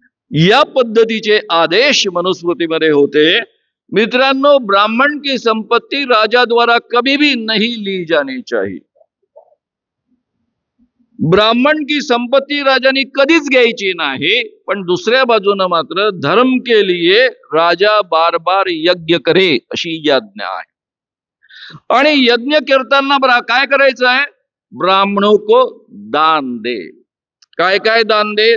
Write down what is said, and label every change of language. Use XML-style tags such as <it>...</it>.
<mr>या पद्धतीचे आदेश मनुस्मृतीमध्ये होते. मित्रांनो,</mr> <hi>ब्राह्मण की संपत्ति राजा द्वारा कभी भी नहीं ली जानी चाहिए.</hi> <mr>ब्राह्मण की संपत्ती राजाने कधीच घ्यायची नाही. पण दुसऱ्या बाजूने मात्र</mr> <hi>धर्म के लिए राजा बार बार यज्ञ करे</hi> <mr>अशी आज्ञा आहे. आणि यज्ञ करताना काय करायचं आहे?</mr> <hi>ब्राह्मणों को दान दे.</hi> <mr>काय काय दान दे?</mr>